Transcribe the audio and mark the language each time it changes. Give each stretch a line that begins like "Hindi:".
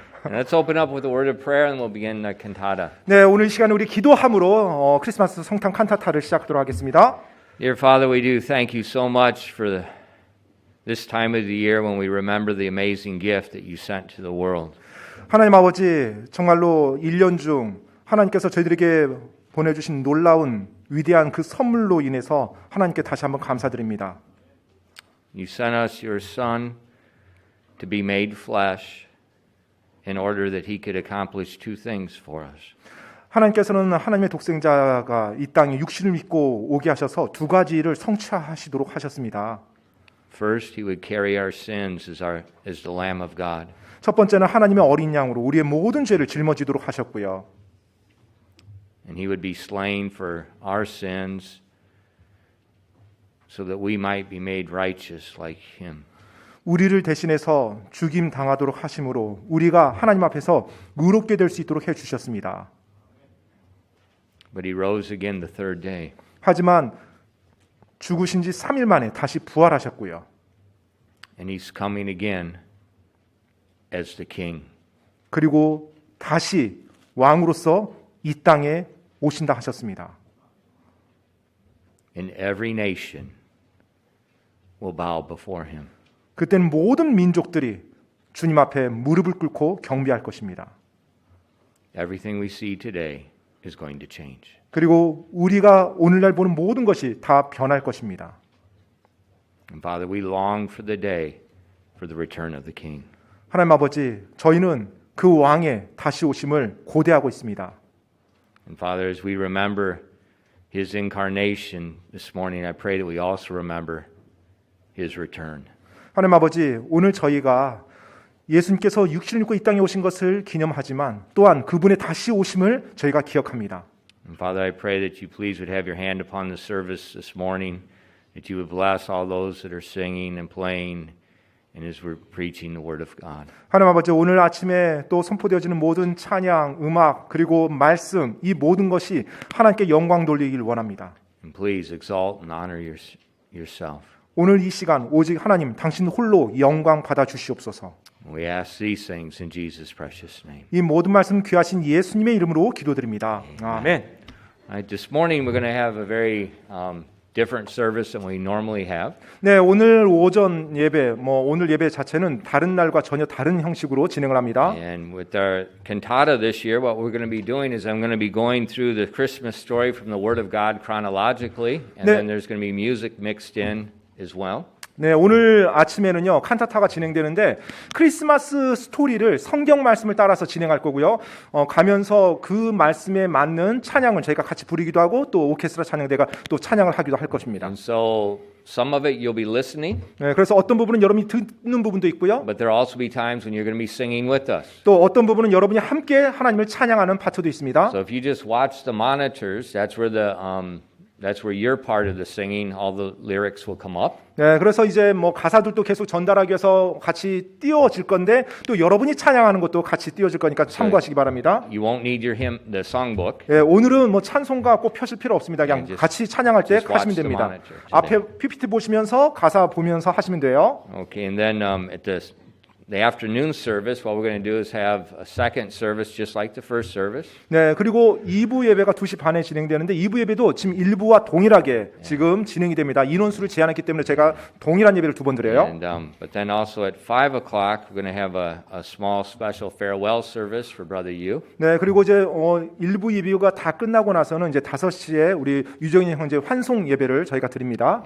English: and let's open up with a word of prayer and we'll begin the cantata.
Korean: 네, 오늘 이 시간에 우리 기도함으로 크리스마스 성탄 칸타타를 시작하도록 하겠습니다.
English: Dear Father, we do thank you so much for this time of the year when we remember the amazing gift that you sent to the world.
Korean: 하나님 아버지, 정말로 1년 중 하나님께서 저희들에게 보내주신 놀라운 위대한 그 선물로 인해서 하나님께 다시 한번 감사드립니다.
English: You sent us your Son to be made flesh in order that he could accomplish two things for us.
Korean: 하나님께서는 하나님의 독생자가 이 땅에 육신을 입고 오게 하셔서 두 가지를 성취하시도록 하셨습니다.
English: First, he would carry our sins as the Lamb of God.
Korean: 첫 번째는 하나님의 어린 양으로 우리의 모든 죄를 짊어지도록 하셨고요.
English: And he would be slain for our sins so that we might be made righteous like him.
Korean: 우리를 대신해서 죽임 당하도록 하심으로 우리가 하나님 앞에서 의롭게 될 수 있도록 해 주셨습니다.
English: But he rose again the third day.
Korean: 하지만 죽으신 지 3일 만에 다시 부활하셨고요.
English: And he's coming again as the king.
Korean: 그리고 다시 왕으로서 이 땅에 오신다 하셨습니다.
English: And every nation will bow before him.
Korean: 그때는 모든 민족들이 주님 앞에 무릎을 꿇고 경배할 것입니다.
English: Everything we see today is going to change.
Korean: 그리고 우리가 오늘날 보는 모든 것이 다 변할 것입니다.
English: And Father, we long for the day for the return of the king.
Korean: 하나님 아버지, 저희는 그 왕의 다시 오심을 고대하고 있습니다.
English: And Father, as we remember his incarnation this morning, I pray that we also remember his return.
Korean: 하나님 아버지, 오늘 저희가 예수님께서 육신을 입고 이 땅에 오신 것을 기념하지만 또한 그분의 다시 오심을 저희가 기억합니다.
English: And Father, I pray that you please would have your hand upon the service this morning, that you would bless all those that are singing and playing, and as we're preaching the Word of God.
Korean: 하나님 아버지, 오늘 아침에 또 선포되어지는 모든 찬양, 음악, 그리고 말씀, 이 모든 것이 하나님께 영광 돌리길 원합니다.
English: And please exalt and honor yourself.
Korean: 오늘 이 시간 오직 하나님 당신 홀로 영광 받아 주시옵소서.
English: We ask these things in Jesus' precious name.
Korean: 이 모든 말씀 귀하신 예수님의 이름으로 기도드립니다. 아멘.
English: This morning we're going to have a very different service than we normally have.
Korean: 네, 오늘 오전 예배, 오늘 예배 자체는 다른 날과 전혀 다른 형식으로 진행을 합니다.
English: And with our cantata this year, what we're going to be doing is I'm going to be going through the Christmas story from the Word of God chronologically, and
Korean: 네.
English: then there's going to be music mixed in as well.
Korean: 네, 오늘 아침에는요 칸타타가 진행되는데 크리스마스 스토리를 성경 말씀을 따라서 진행할 거고요. 가면서 그 말씀에 맞는 찬양을 저희가 같이 부르기도 하고 또 오케스트라 찬양대가 또 찬양을 하기도 할 것입니다.
English: And so some of it you'll be listening,
Korean: 네, 그래서 어떤 부분은 여러분이 듣는 부분도 있고요.
English: but there'll also be times when you're going to be singing with us.
Korean: 또 어떤 부분은 여러분이 함께 하나님을 찬양하는 파트도 있습니다.
English: So if you just watch the monitors, that's where your part of the singing, all the lyrics will come up.
Korean: 네, 그래서 이제 가사들도 계속 전달하기 위해서 같이 띄워질 건데 또 여러분이 찬양하는 것도 같이 띄워질 거니까 참고하시기 바랍니다.
English: You won't need the songbook.
Korean: 네, 오늘은 찬송가 꼭 펴실 필요 없습니다. 그냥 같이 찬양할 때 하시면 됩니다. 앞에 PPT 보시면서 가사 보면서 하시면 돼요.
English: Okay, and then at the afternoon service, what we're going to do is have a second service just like the first service.
Korean: 네, 그리고 2부 예배가 2시 반에 진행되는데 2부 예배도 지금 1부와 동일하게 지금 진행이 됩니다. 인원수를 제한했기 때문에 제가 동일한 예배를 두 번 드려요.
English: And but then also at 5 o'clock, we're going to have a small special farewell service for Brother Yu.
Korean: 네, 그리고 이제 1부 예배가 다 끝나고 나서는 이제 5시에 우리 유정인 형제 환송 예배를 저희가 드립니다.